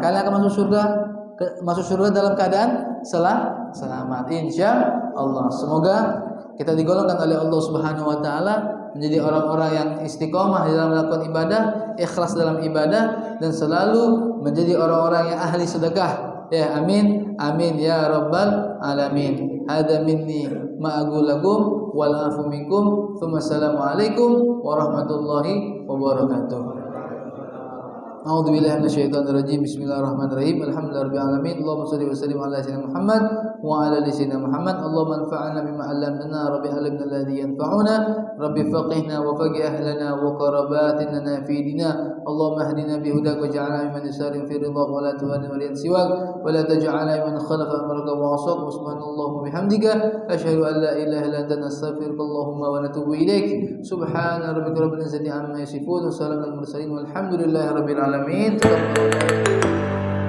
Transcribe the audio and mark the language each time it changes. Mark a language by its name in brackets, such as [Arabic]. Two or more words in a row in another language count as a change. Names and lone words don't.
[Indonesian] Kalian akan masuk surga dalam keadaan selamat. [Arabic] إن شاء الله. [Indonesian] Semoga kita digolongkan oleh Allah [Arabic] سبحانه وتعالى [Indonesian] menjadi orang-orang yang istiqomah di dalam melakukan ibadah, ikhlas dalam ibadah, dan selalu menjadi orang-orang yang ahli sedekah. [Arabic] يا آمين آمين يا رب العالمين. هذا مني ما أقول لكم والعفو منكم. السلام عليكم ورحمة الله وبركاته. أعوذ بالله من الشيطان الرجيم بسم الله الرحمن الرحيم الحمد لله رب العالمين. اللهم صل وسلم على سيدنا محمد وعلى آل سيدنا محمد. اللهم انفعنا بما علمتنا رب علمنا الذي ينفعنا رب فقهنا وفقه أهلنا وقرابتنا في ديننا. اللهم اهدنا بهداك واجعلنا ممن يسارع في رضاك ولا تهدنا وليا سواك ولا تجعلنا ممن خالف أمرك وعصاك. سبحان الله وبحمدك أشهد أن لا إله إلا أنت أستغفرك اللهم ونتوب إليك. سبحان ربك رب العزة عما يصفون وسلام على المرسلين والحمد لله رب العالمين.